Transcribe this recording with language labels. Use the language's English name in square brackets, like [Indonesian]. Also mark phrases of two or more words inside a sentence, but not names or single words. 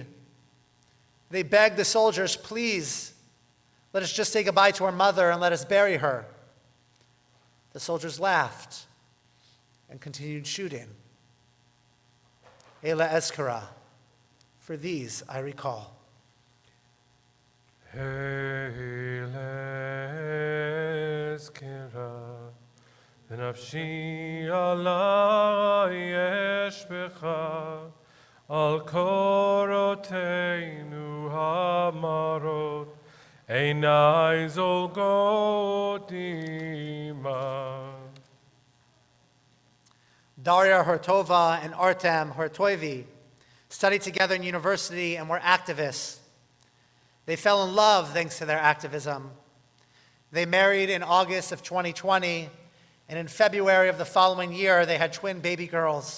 [English] They begged the soldiers, "Please, let us just say goodbye to our mother and let us bury her." The soldiers laughed and continued shooting. Eleh Ezkerah. For these I recall. [Hebrew] אלה אזכרה ונפשי עלי אשפכה, על קורותינו המרות עיני זולגות דמעה. [English] Daria Hortova and Artem Hortoivi studied together in university, and were activists. They fell in love thanks to their activism. They married in August of 2020, and in February of the following year, they had twin baby girls.